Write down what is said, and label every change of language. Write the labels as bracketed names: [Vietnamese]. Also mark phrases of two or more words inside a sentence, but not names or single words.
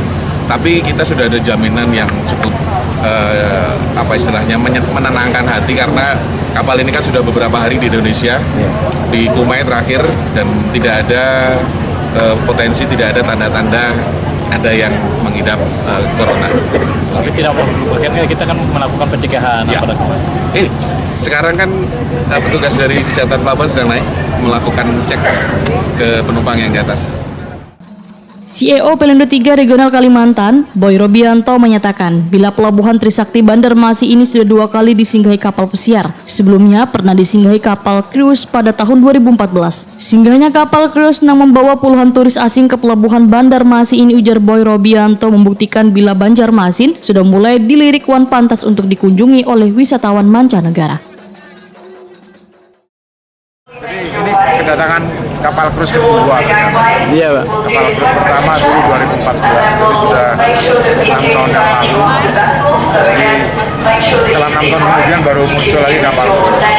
[Indonesian] Tapi kita sudah ada jaminan yang cukup menenangkan hati, karena kapal ini kan sudah beberapa hari di Indonesia, di Kumai terakhir, dan tidak ada potensi, tidak ada tanda-tanda ada yang mengidap corona. Tapi tidak berarti kita kan melakukan pencegahan. Ya. Sekarang kan petugas dari kesehatan pelabuhan sedang naik melakukan cek ke penumpang yang di atas. CEO Pelindo 3 Regional Kalimantan, Boy Robianto, menyatakan bila pelabuhan Trisakti Banjarmasin ini sudah 2 kali disinggahi kapal pesiar. Sebelumnya pernah disinggahi kapal cruise pada tahun 2014. Singgahnya kapal cruise yang membawa puluhan turis asing ke pelabuhan Banjarmasin ini, ujar Boy Robianto, membuktikan bila Banjarmasin sudah mulai dilirik wan pantas untuk dikunjungi oleh wisatawan mancanegara. Jadi ini kedatangan kapal krus kedua. Iya, Pak. Kapal krus pertama dulu 2014, jadi sudah 6 tahun yang lalu. Jadi setelah 6 tahun kemudian baru muncul lagi kapal krus.